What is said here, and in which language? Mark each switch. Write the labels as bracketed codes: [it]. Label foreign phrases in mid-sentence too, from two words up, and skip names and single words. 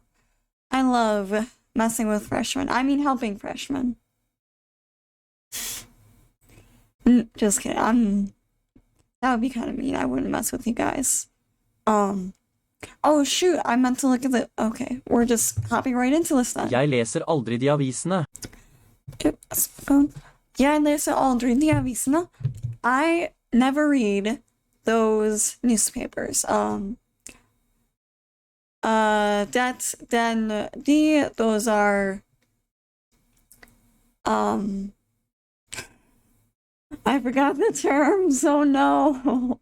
[en] I love messing with freshmen. I mean, helping freshmen. Just kidding. That would be kind of mean. I wouldn't mess with you guys. Oh shoot, I meant to look at okay, we're just hopping right into this then. [no] Jeg leser aldri de avisene. [en] Phone. [no] Jeg leser aldri de avisene. [en] I never read those newspapers. Those are, I forgot the terms, oh no.